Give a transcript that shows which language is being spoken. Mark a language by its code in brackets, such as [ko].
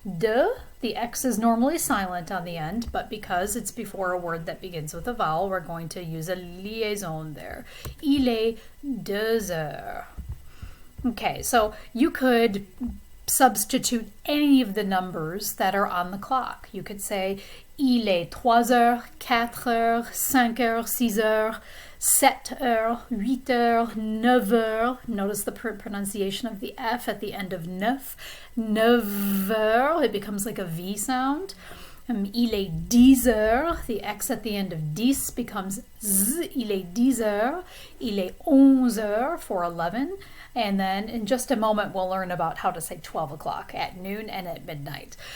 [en] De, the X is normally silent on the end, but because it's before a word that begins with a vowel, we're going to use a liaison there. [fr] Il est 2 heures. [en] Okay, so you could substitute any of the numbers that are on the clock. You could say [fr] il est 3 heures, 4 heures, 5 heures, 6 heures, 7 heures, 8 heures, 9 heures. [en] Notice the pronunciation of the F at the end of neuf. [fr] 9 heures, [en] it becomes like a V sound. [fr] Il est 10 heures, [en] the X at the end of 10 becomes Z. [fr] Il est 10 heures. Il est 11 heures [en] for 11. And then in just a moment, we'll learn about how to say 12 o'clock at noon and at midnight.